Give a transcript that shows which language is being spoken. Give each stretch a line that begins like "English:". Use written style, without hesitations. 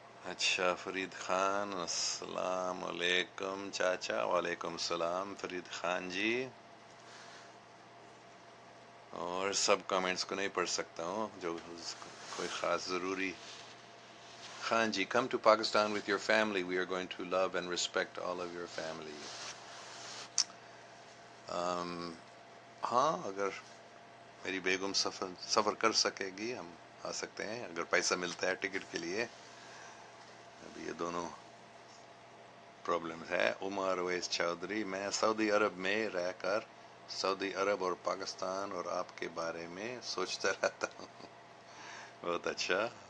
Urdu: اچھا، فرید خان، السلام علیکم چاچا. وعلیکم السلام فرید خان جی. اور سب کامنٹس کو نہیں پڑھ سکتا ہوں، جو کوئی خاص ضروری.
English: Khan ji, come to Pakistan with your family. We are going to love and respect all of your family.
Urdu: ہاں اگر میری بیگم سفر کر سکے گی ہم آ سکتے ہیں، اگر پیسہ ملتا ہے ٹکٹ کے لیے. ابھی یہ دونوں پرابلم ہے. عمر اویس چودھری: میں سعودی عرب میں رہ کر سعودی عرب اور پاکستان اور آپ کے بارے میں سوچتا رہتا ہوں. بہت اچھا.